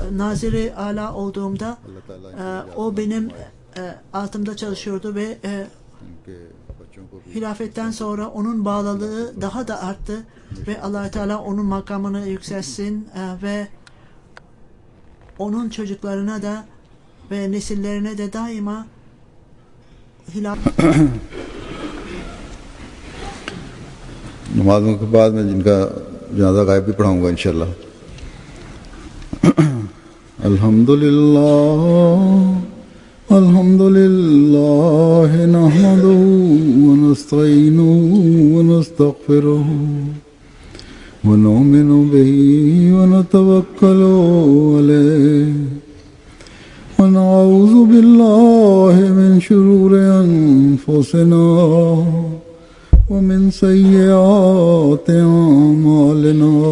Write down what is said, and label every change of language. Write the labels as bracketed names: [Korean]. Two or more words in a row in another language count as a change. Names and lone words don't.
[Turkish] Naziri Ala olduğumda o benim altımda çalışıyordu ve hilafetten sonra onun bağlılığı daha da arttı ve Allah Teala onun makamını yükselsin ve onun çocuklarına da ve nesillerine de daima [Urdu] نمازوں کے بعد میں جن کا جنازہ غائب بھی پڑھاؤں گا [Arabic] إن شاء الله. الحمد لله نحمده ونستعينه ونستغفره ونؤمن به ونتوكل عليه ونعوذ بالله من شرور أنفسنا ومن سيئات أعمالنا